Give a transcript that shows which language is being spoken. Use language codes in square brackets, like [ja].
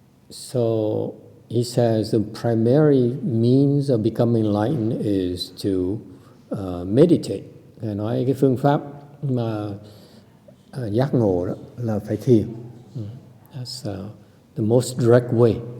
[en] So he says the primary means of becoming enlightened is to meditate. [vi] Ngài nói cái phương pháp mà giác ngộ đó là phải thiền. [en] That's the most direct way.